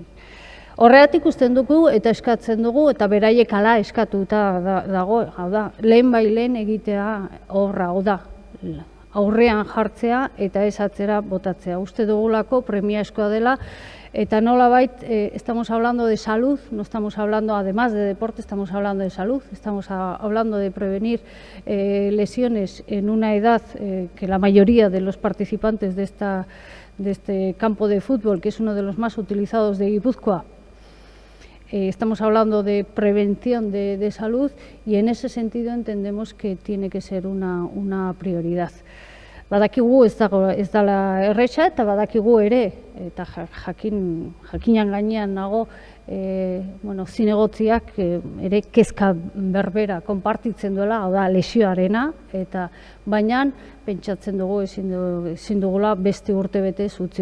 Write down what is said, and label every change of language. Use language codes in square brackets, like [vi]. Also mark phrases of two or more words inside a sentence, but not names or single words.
[eu] Horregatik usten dugu eta eskatzen dugu eta beraiek hala eskatuta dago, hau da, lehen egitea horra, hau da, aurrean jartzea eta ez atzera botatzea. Uste dugulako premiazkoa dela eta nolabait [es] estamos hablando de salud, no estamos hablando además de deporte, estamos hablando de salud, estamos hablando de prevenir lesiones en una edad que la mayoría de los participantes de este campo de fútbol, que es uno de los más utilizados de Guipúzcoa, estamos hablando de prevención de salud y en ese sentido entendemos que tiene que ser una prioridad. [eu] Badakigu ez dela erresa eta badakigu ere, eta jakinan gainean nago, zinegotziak ere kezka berbera konpartitzen duela, hau da lesioarena, eta baina pentsatzen dugu ezin dugula beste urte betez utzi.